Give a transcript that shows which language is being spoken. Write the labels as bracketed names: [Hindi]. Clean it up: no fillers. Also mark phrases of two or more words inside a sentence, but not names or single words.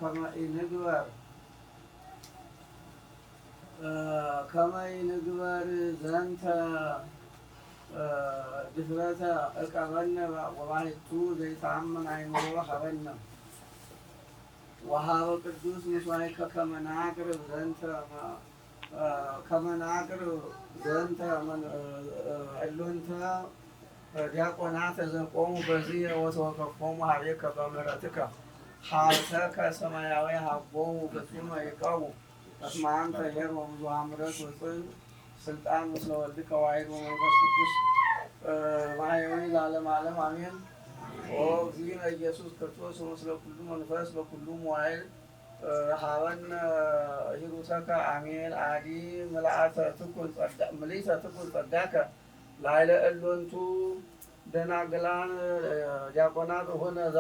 [Geez] ከመ ይንግበር ዘንተ ድፍረተ ዕቀበነ ወባሕቱ ዘይተአመን አእምሮ ሀበነ ወሀበ ቅዱስ ምስዋዕከ ከመ ናቅርብ ዘንተ እሎንተ ዲያቆናተ ዘቆሙ በዚህ ወተወከፎሙ ኀቤከ በምሕረትከ ሀብተከ ሰማያዊ ሀቦሙ ፍጹመ ይቀቡ እስመ አንተ ኄር ወብዙኃ ምሕረት ወጽድቅ ስልጣን ምስለ ወልድከ ወኃይል ወመንፈስ ቅዱስ ማሕየዊ ለዓለመ ዓለም አሜን። ወእግዚእነ ኢየሱስ ክርስቶስ ምስለ ኩሉ መንፈስ በኩሉ መዋዕል ረሃበነ ሂሩተከ አሜን። አዲ ምልአተ ትኩን ጸጋከ ላዕለ እሎንቱ ደናግላን ዲያቆናት ሆነ